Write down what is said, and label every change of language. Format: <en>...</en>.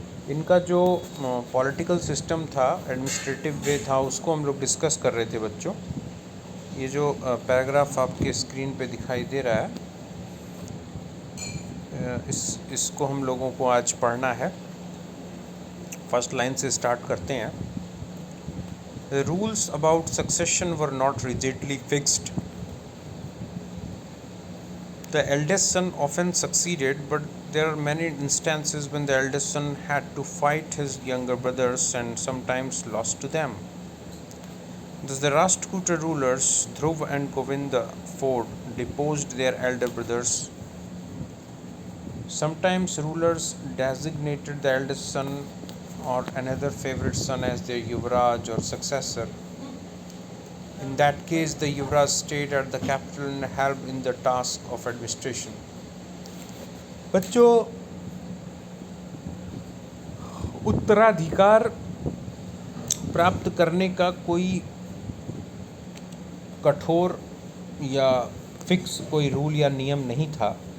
<hi>इनका जो political system था, एडमिनिस्ट्रेटिव वे था, उसको हम लोग डिस्कस कर रहे थे बच्चों। ये जो पैराग्राफ आपके स्क्रीन पे दिखाई दे रहा है, इसको हम लोगों को आज पढ़ना है। फर्स्ट लाइन से स्टार्ट करते हैं।</hi> <en>The rules about succession were not rigidly fixed. The eldest son often succeeded, but there are many instances when the eldest son had to fight his younger brothers and sometimes lost to them. Thus, the Rashtrakuta rulers, Dhruv and Govinda IV, deposed their elder brothers. Sometimes rulers designated the eldest son or another favorite son as their Yuvraj or successor. In that case, the Yuvraj stayed at the capital and helped in the task of administration.</en> <hi>बच्चों, उत्तराधिकार प्राप्त करने का कोई कठोर या fix कोई rule या नियम नहीं था।</hi>